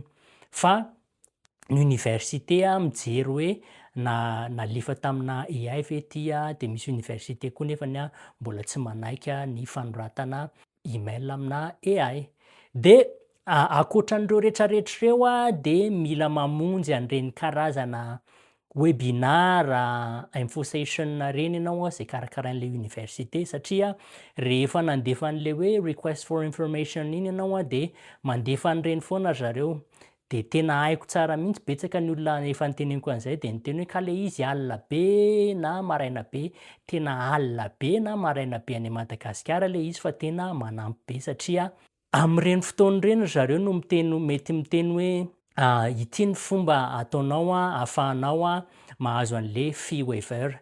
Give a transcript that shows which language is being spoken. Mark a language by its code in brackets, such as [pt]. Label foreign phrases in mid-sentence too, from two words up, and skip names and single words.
[mg] Fa ny université mijery hoe nalefa tamina AI ve ty de misy université koa nefany mbola tsy manaiky ny fanoratana email amina AI. De ankoatran'ireo rehetrarehetra reo de mila mamonjy an'ireny karazana webinar, [en] info session [mg] reny ianao zay karakarain'le université satria rehefa nandefa an'le hoe [en] request for information [mg] iny ianao de mandefa an'ireny foana zareo. De tena haiko tsara mihitsy betsaka ny olona efa noteneniko an'izay de niteny hoe ka le izy alina be na maraina be, tena alina be na maraina be any Madagasikara le izy fa tena manampy be satria am'ireny fotoana ireny zareo no mety miteny hoe ity ny fomba ataonao ahafahanao mahazo an'le [en] fee waiver.